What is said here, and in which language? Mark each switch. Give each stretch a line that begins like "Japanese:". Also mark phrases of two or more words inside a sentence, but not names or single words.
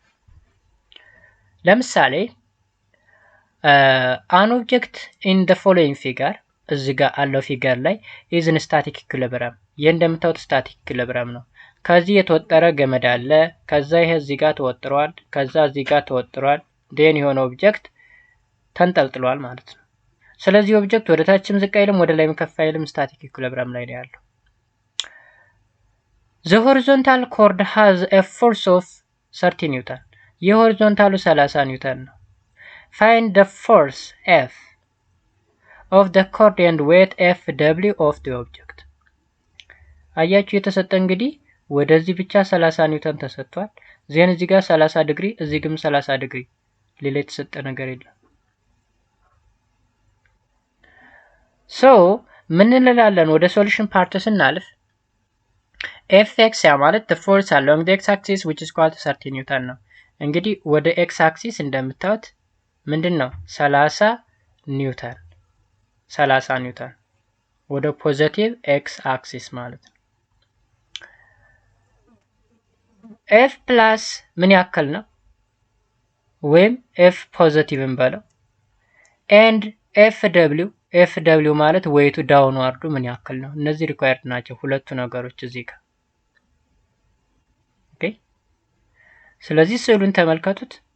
Amharic: ለምሳሌ
English: an object in the following figure
Amharic: እዚህ ጋር አለው ፊገር ላይ
English: is in static equilibrium
Amharic: እንደምታዩት
English: static equilibrium
Amharic: ነው ከዚህ የተወጠረ ገመድ አለ ከዛ ይሄ እዚህ ጋር ተወጥሯል ከዛ እዚህ ጋር ተወጥሯል then የሆነ ኦብጀክት ተንጠልጥሏል ማለት ነው ስለዚህ ኦብጀክት ወደ ታችም ዝቅ አይልም ወደ ላይም ከፍ አይልም
English: static equilibrium
Amharic: ላይ ነው ያለው
English: the horizontal chord has a force of 30 newton
Amharic: የሆሪዞንታሉ 30 ኒውተን ነው
English: find the force F of the chord and weight FW of the object
Amharic: አያችሁ የተሰጠ እንግዲህ ወደዚህ ብቻ 30 ኒውተን ተሰጥቷል ዜን እዚህ ጋር 30 ዲግሪ እዚህ ጋርም 30 ዲግሪ ሌላ የተሰጠ ነገር የለም so ምን እንላለን ወደ
English: solution part
Amharic: ስናልፍ ኤፍኤክስ ያ ማለት
English: the force along the x axis which is equal to 30
Amharic: ኒውተን ነው። እንግዲህ ወደ
English: x axis
Amharic: እንደምታዩት ምንድን ነው 30 ኒውተን 30 ኒውተን ወደ
English: positive x axis
Amharic: ማለት ነው። ኤፍ ፕላስ ምን ያክል ነው ወይም ኤፍ ፖዚቲቭን በለው ኤንድ ኤፍ ደብሊው ማለት ዌይቱ ዳውንዋርዱ ምን ያክል ነው። እነዚህ ሪኳየርድ ናቸው ሁለቱ ነገሮች እዚህ ጋር። ኦኬ ስለዚህ ስዕሉን ተመልከቱት።